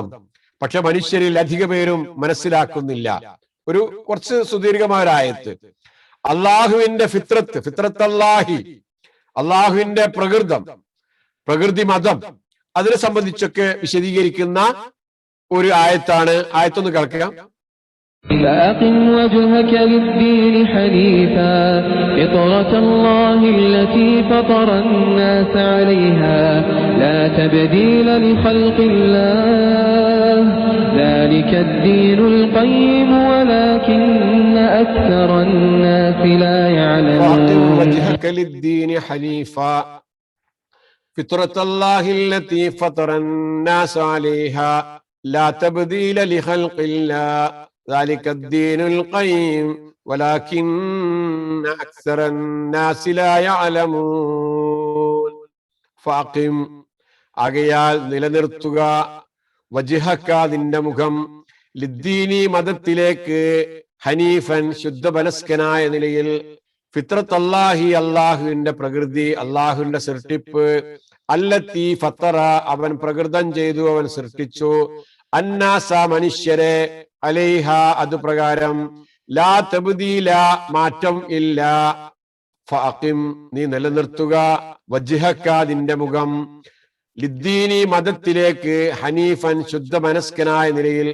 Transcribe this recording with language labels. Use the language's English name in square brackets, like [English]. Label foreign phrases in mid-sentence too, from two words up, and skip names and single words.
[Malayalam] പക്ഷെ മനുഷ്യരിൽ അധിക പേരും മനസ്സിലാക്കുന്നില്ല. കുറച്ച് സുദീർഘമായ ആയത്ത്. അള്ളാഹുവിന്റെ [Arabic] فطرة الله, [Malayalam] അള്ളാഹുവിന്റെ പ്രകൃതി മതം, അതിനെ സംബന്ധിച്ചൊക്കെ വിശദീകരിക്കുന്ന ഒരു ആയത്താണ്. ആയത്തൊന്ന് കേൾക്കുക. [Arabic] فأقم وجهك للدين حنيفا فطرة الله التي فطر الناس عليها لا تبديل لخلق الله ذلك الدين القيم ولكن أكثر الناس لا يعلمون. فأقم وجهك للدين حنيفا فطرة الله التي فطر الناس عليها لا تبديل لخلق الله ذلك الدين القيم ولكن أكثر الناس لا يعلمون. [Malayalam] ഫാഖിം, ആകയാൽ നിലനിർത്തുക, വജ്ഹക നിന്റെ മുഖം, ലിദ്ദീനി മതത്തിലേക്ക് ഹനീഫൻ ശുദ്ധമനസ്കനായ നിലയിൽ [Arabic] فطرة الله [Malayalam] അള്ളാഹുവിന്റെ പ്രകൃതി അള്ളാഹുവിന്റെ സൃഷ്ടിപ്പ് [Arabic] التي فطر [Malayalam] അവൻ പ്രകൃതം ചെയ്തു അവൻ സൃഷ്ടിച്ചു അന്നാസ മനുഷ്യരെ അലൈഹ അത് പ്രകാരം [Arabic] لا تبديل [Malayalam] മാറ്റം ഇല്ല ഫഅഖിം നീ നിലനിർത്തുക വജ്ഹക നിന്റെ മുഖം ലിദ്ദീനി മതത്തിലേക്ക് ഹനീഫൻ ശുദ്ധമനസ്കനായ നിലയിൽ.